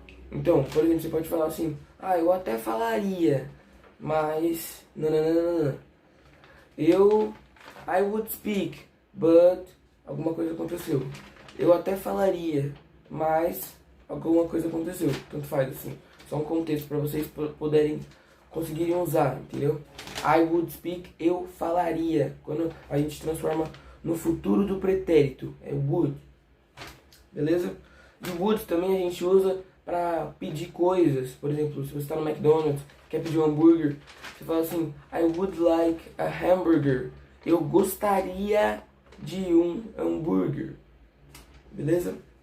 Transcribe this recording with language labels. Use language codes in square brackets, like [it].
[pt] Então, por exemplo, você pode falar assim: eu até falaria, mas não. [en] I would speak, but [pt] alguma coisa aconteceu. Eu até falaria, mas alguma coisa aconteceu. Tanto faz assim. Só um contexto para vocês conseguirem usar, entendeu? [en] I would speak, [pt] eu falaria. Quando a gente transforma no futuro do pretérito, é would. Beleza? E would também a gente usa para pedir coisas. Por exemplo, se você está no McDonald's, quer pedir um hambúrguer, você fala assim: [en] I would like a hamburger. [pt] Eu gostaria de um hambúrguer. Beleza?